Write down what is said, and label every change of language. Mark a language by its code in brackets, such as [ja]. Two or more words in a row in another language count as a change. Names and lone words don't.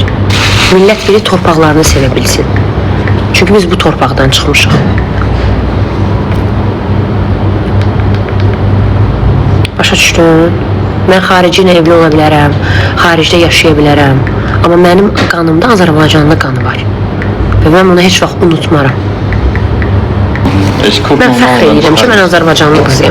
[az] Millət biri torpaqlarını sevə bilsin. Çünki biz bu torpaqdan çıxmışıq. Başa düşdün? Mən xarici ilə evli ola bilərəm, xaricdə yaşaya bilərəm. Amma mənim qanımda Azərbaycanlı qanı var. Və mən bunu heç vaxt unutmaram. [de] Ich gucke [az] Mən [de] nochmal [az] fəxr [de] und [az] edirəm ki, mən Azərbaycanlı qızıyam.